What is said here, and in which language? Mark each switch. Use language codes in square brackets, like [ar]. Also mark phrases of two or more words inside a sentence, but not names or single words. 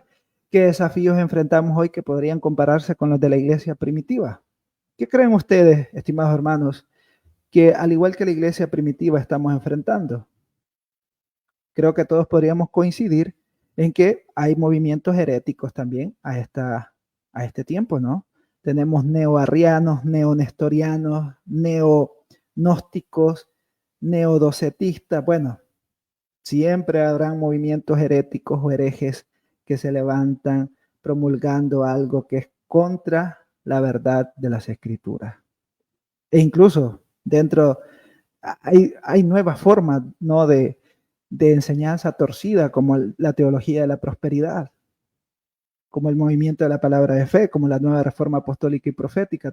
[es] ¿Qué desafíos enfrentamos hoy que podrían compararse con los de la iglesia primitiva? ¿Qué creen ustedes, estimados hermanos, que al igual que la iglesia primitiva estamos enfrentando? Creo que todos podríamos coincidir en que hay movimientos heréticos también a este tiempo, ¿no? Tenemos neoarrianos, neonestorianos, neognósticos, neodocetistas. Bueno, siempre habrán movimientos heréticos o herejes que se levantan promulgando algo que es contra la verdad de las escrituras. E incluso dentro hay nuevas formas, ¿no?, de enseñanza torcida, como la teología de la prosperidad, como el movimiento de la palabra de fe, como la nueva reforma apostólica y profética.